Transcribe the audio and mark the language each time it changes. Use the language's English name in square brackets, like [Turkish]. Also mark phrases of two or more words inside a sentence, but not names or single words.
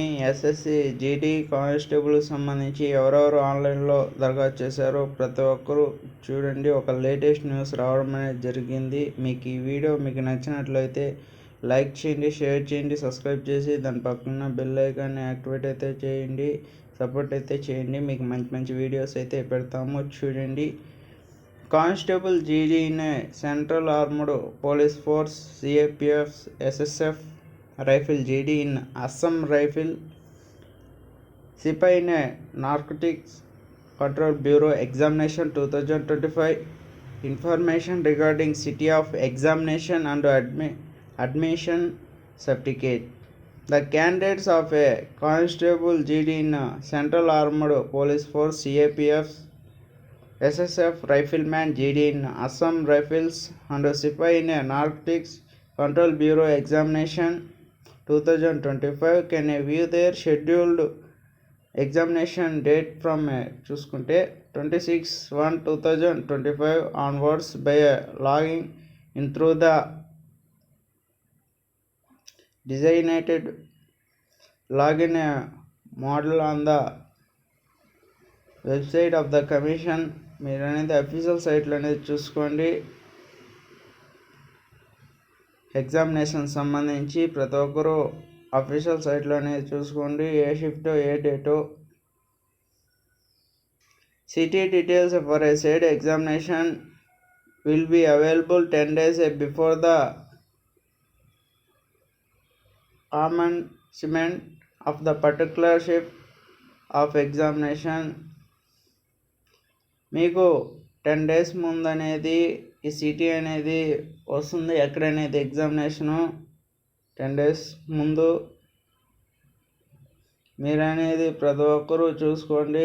[Telugu] ఎస్ఎస్సి జీడీ కానిస్టేబుల్ సంబంధించి ఎవరెవరు ఆన్లైన్లో దరఖాస్తు చేశారో ప్రతి ఒక్కరూ చూడండి. ఒక [English] latest news [Telugu] రావడం అనేది జరిగింది. మీకు ఈ వీడియో మీకు నచ్చినట్లయితే లైక్ చేయండి, షేర్ చేయండి, సబ్స్క్రైబ్ చేసి దాని పక్కన [English] bell icon activate [Telugu] అయితే చేయండి, సపోర్ట్ అయితే చేయండి. మీకు మంచి మంచి వీడియోస్ అయితే పెడతాము, చూడండి. [English] Constable GD in a Central Armed Police Force CAPF SSF Rifle GD in Assam Rifle Sipai in a Narcotics Control Bureau Examination 2025. Information regarding City of Examination and Admission Certificate. The candidates of a Constable GD in a Central Armed Police Force CAPF SSF Rifleman GD in Assam Rifles and Sipai in a Narcotics Control Bureau Examination 2025 can view their scheduled examination date from చూసుకుంటే 26/1/2025 onwards by logging in through the designated login model on the website of the commission. [Telugu] మీరు అనేది [English] official site [Telugu] అనేది చూసుకోండి. ఎగ్జామినేషన్ సంబంధించి ప్రతి ఒక్కరూ [English] official site [Telugu] అనేది చూసుకోండి. ఏ షిఫ్ట్ ఏ డేటో. [English] City details for a side examination will be available 10 days before the commencement of the particular shift of examination. [Telugu] మీకు 10 days ముందు అనేది ఈ సిటీ అనేది వస్తుంది. ఎక్కడనేది ఎగ్జామినేషను 10 days ముందు మీరు అనేది ప్రతి ఒక్కరూ చూసుకోండి.